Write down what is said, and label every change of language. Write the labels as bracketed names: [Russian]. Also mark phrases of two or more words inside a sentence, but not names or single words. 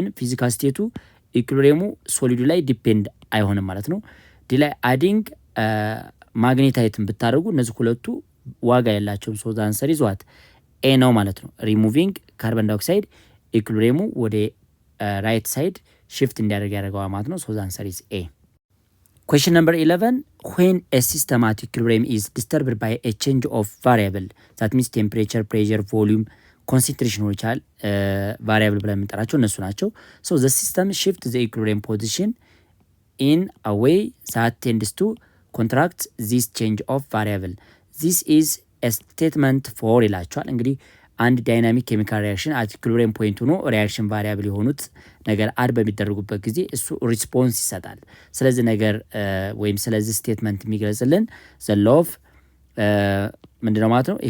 [Amharic] ፊዚካል ስቴቱ ኢኩሊብሪየሙ ሶሊዱ ላይ ዲፔንድ አይሆንም ማለት ነው። ዲ ላይ አዲንግ ማግኔታይትን ብታደርጉ እነዚህ ሁለቱ ዋጋ ያላቸውም። [English] so the answer is what A [Amharic] ነው ማለት ነው። [English] removing carbon dioxide [Amharic] ኢኩሊብሪየሙ [English] ወደ right side shift [Amharic] እንዲያደርግ ያደርገዋል ማለት ነው። [English] so the answer is A። Question number 11 when a system at equilibrium is disturbed by a change of variable that means temperature, pressure, volume, concentration ይቻል variable [Amharic] ብለን የምንጠራቸው እነሱ ናቸው። [English] So the system shift the equilibrium position in a way that tends to counteract this change of variable this is statement for [Amharic] ይላቸዋል። እንግዲህ አንድ [English] dynamic chemical reaction at equilibrium point ሆኖ reaction variable [Amharic] የሆኑት ነገር አድ በሚደረጉበት ጊዜ እሱ ሪስፖንስ ይሰጣል። ስለዚህ ነገር ወይም ስለዚህ ስቴትመንት የሚገልጽልን [English] the law of [Amharic] ምንድነው ማለት ነው?